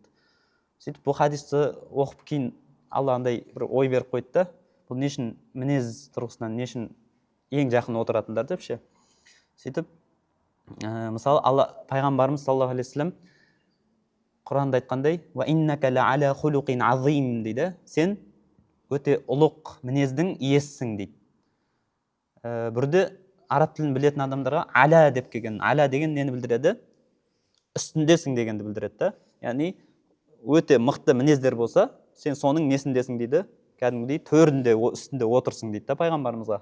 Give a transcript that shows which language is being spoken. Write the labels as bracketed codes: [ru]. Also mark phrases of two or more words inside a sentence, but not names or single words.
[kk] Сөйтіп бұл хадисті оқып кейін Алла андай бір ой беріп қойды да, бұл не үшін мінез тұрғысынан не үшін ең жақын отыратындар деп ше. Сөйтіп мысалы Алла пайғамбарымыз [ar] صلى الله عليه وسلم [kk] Құранда айтқандай: [ar] "وإنك لعلى خلق عظيم" дейді. [kk] Сен өте ұлық мінездің иесісің дейді. Бірде араб тілін білетін адамдарға ала деп келген. Ала деген нені білдіреді? Үстіндесің дегенді білдіреді да. Яғни өте мықты мінездер болса, сен соның несіндесің дейді, кәдімгідей төрінде үстінде отырсың дейді да пайғамбарымызға.